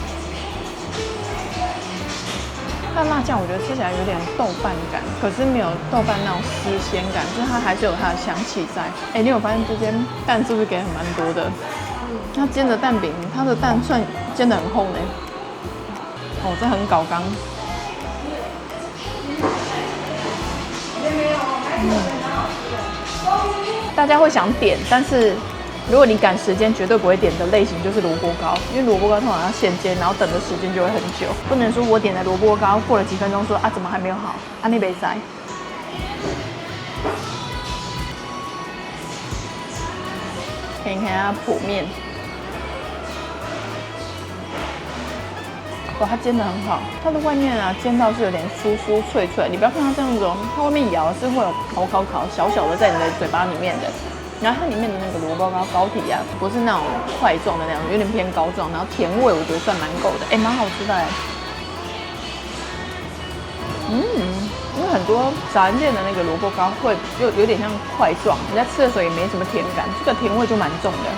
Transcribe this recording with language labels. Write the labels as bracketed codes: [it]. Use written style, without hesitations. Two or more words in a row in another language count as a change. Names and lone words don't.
[zh] 它的辣醬我覺得吃起來有點豆瓣感，可是沒有豆瓣那種絲鮮感，就是它還是有它的香氣在。哎，你有發現這間蛋是不是給很蠻多的？它煎的蛋餅，它的蛋算煎得很厚呢。哦，這很搞剛。大家會想點，但是如果你趕時間，絕對不會點的類型就是蘿蔔糕，因為蘿蔔糕通常要現煎，然後等的時間就會很久。不能說我點的蘿蔔糕過了幾分鐘說啊怎麼還沒有好，啊你沒塞。可以看一下剖面，哇，它煎得很好，它的外面啊煎到是有點酥酥脆脆，你不要看它這樣子哦，它外面咬是會有烤小小的在你的嘴巴裡面的。然後它裡面的那個蘿蔔糕膏體啊，不是那種塊狀的那種，有點偏膏狀，然後甜味我覺得算蠻夠的，哎，蠻好吃的哎。因為很多早餐店的那個蘿蔔糕會有點像塊狀，你在吃的時候也沒什麼甜感，這個甜味就蠻重的。